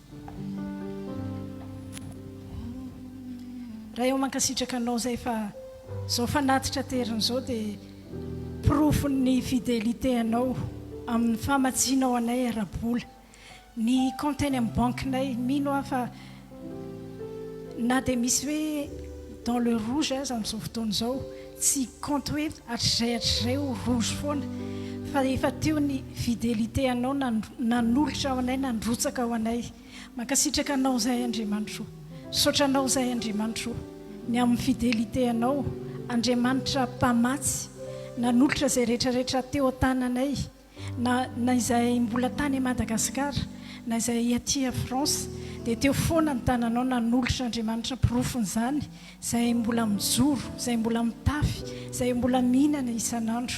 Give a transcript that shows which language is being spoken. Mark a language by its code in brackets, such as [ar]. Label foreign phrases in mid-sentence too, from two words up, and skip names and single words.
[mg] raha eo mankasitraka anao zay fa zao fanatitra terin'izao dia profon'ny fidélité anao amin'ny famatsianao anay ara-bola ny compteny amin'ny bankinay mino aho fa na dia misy hoe [fr] dans le rouge [mg] aza amin'izao fotoana izao tsy compte hoe hatrizay ho rouge foana fa efa teo ny fidélité anao nanolotra ao anay nandrotsaka ao anay mankasitraka anao zay Andriamanitro saotra anao zay Andriamanitro ny amin'ny fidélité anao Andriamanitra mpamatsy nanolotra zay rehetrarehetra teo tananay na izay mbola tany Madagasikara na izay aty France dia teo foana ny tananao nanolotra Andriamanitra pirofon'izany zay mbola mijoro zay mbola mitafy zay mbola mihinana isan'andro